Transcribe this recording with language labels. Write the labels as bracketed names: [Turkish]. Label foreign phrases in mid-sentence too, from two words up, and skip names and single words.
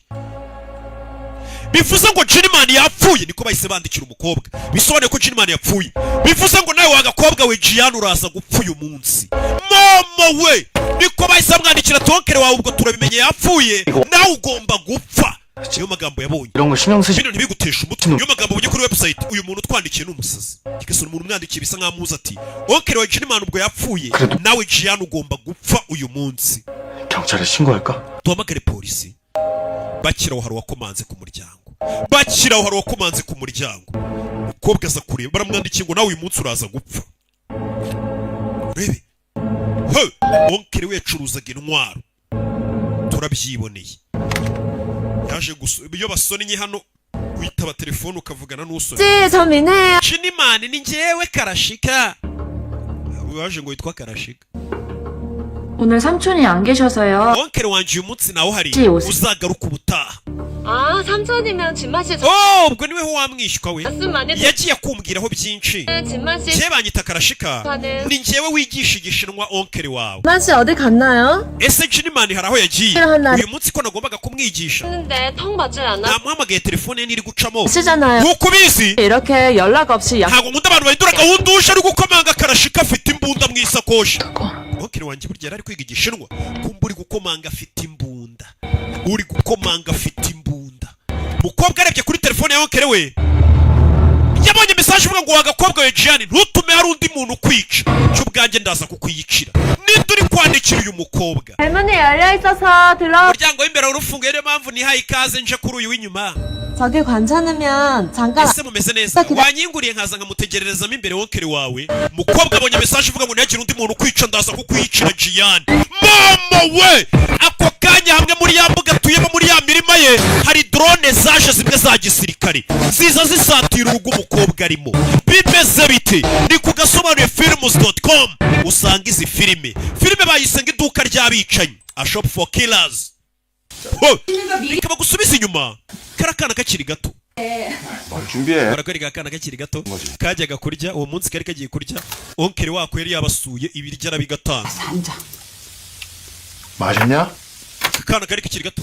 [Kinyarwanda] Bivuze ngo Jinimani yapfuye, niko bahise bandikira umukobwa. Bisobanuye ko Jinimani yapfuye. Bivuze ngo nawe wagakobwa we Gian uraza gupfa uyu munsi. Mama we, niko bahise bamwandikira tonkere wawe ubwo turabimenye yapfuye, nawe ugomba gupfa. Niyo magambo yabonye. [Korean] 이런 거 신경 쓰지. [Kinyarwanda] Bino ntibigutesha umutwe. Niyo magambo ubonye kuri website. Uyu muntu twandikiye n'umusazi. Kigese umuntu umwandikiye bisa nkaho amuzi ati onkere wa Jinimani ubwo yapfuye, nawe Gian ugomba gupfa uyu munsi. [Korean] 경찰에 신고할까? [Kinyarwanda] Duhamagare polisi. Bakiraho hari wakomanze ku muryango. Bakiraho hari wakomanze ku muryango. Umukobwa aza kureba baramwandikiye ngo nawe uyu munsi uraza gupfa. Rebe. He, onkere we yacuruzaga intwaro. Turabyiboneye. Yaje iyo basonnye hano witaba telefone ukavugana n'usonnye. Jinimani ni njyewe Karashika. Waje ngo witwa Karashika. [Korean] 오늘 삼촌이 안 계셔서요. [Kinyarwanda] 오nkere wanje uyu munsi nawe hari uzagaruka ubutaha. [Korean] 아, 삼촌이면 진만 씨 [Kinyarwanda] ubwo niwe ho wamwishywa we. Yagiye kumbwiraho byinshi. [Korean] 진만 씨 [Kinyarwanda] Je banyita Karashika. Ni njyewe wigisha igishinwa onkere wawe. [Korean] 진만 씨 어디 갔나요? [Kinyarwanda] Ese Jinimani hari aho yagiye? Uyu munsi ko nagombaga kumwigisha. [Korean] 근데 통 받질 않아? [Kinyarwanda] Namuhamagaye telefone ye niri gucamo. [Korean] 쓰잖아요. [Kinyarwanda] Nkuko ubizi? [Korean] 이렇게 연락 없이 [Kinyarwanda] ntabwo nkunda abantu bahindura gahunda uje ari gukomanga Karashika afite imbunda mu isakoshi. Onkere wanje burya yari kwiga igishinwa. Kumba uri gukomanga afite imbunda. Uri gukomanga afite imbunda. Mukobwa arebye kuri telefone ya onkere we. Yabonye message ivuga ngo wagakobwa we Gian ntutume hari undi muntu kwica. Cyo ubwanjye ndaza kukwiyicira. Ninde uri kwandikira uyu mukobwa? [Korean] 대문이 열려 있어서 들어. [Kinyarwanda] Umuryango w'imbere urufunguye niyo mpamvu nihaye ikaze nje kuri uyu w'inyuma. [Korean] 저기 괜찮으면 잠깐. [Kinyarwanda] Ese mumeze neza? Wanyinguriye nkaza nkamutegererezamo imbere onkere wawe. Mukobwa abonye message ivuga ngo ntihagire undi muntu kwica ndaza kukwiyicira Gian. Mama we! Ako kanya hamwe muri ya mbuga tuyemo muri ya mirima ye hari drone zaje zimwe za gisirikare. Ziza zisatira urugo umukobwa arimo. Bimeze bite? Ni ku gasomanuye films.com usanga izi filime. Filime bayisenga iduka ry'abicanyi. [English] A shop for killers. [Kinyarwanda] Ikaba gusubiza inyuma. Karakana kakiri gato. [Korean] 준비해. [Kinyarwanda] Barakari gakana kakiri gato. Kajyaga kurya uwo munsi kari kagiye kurya. Onkere wako yari yabasuye ibiryo arabigatanga. [Korean] 맛있냐? [Kinyarwanda] Kakana kari kakiri gato.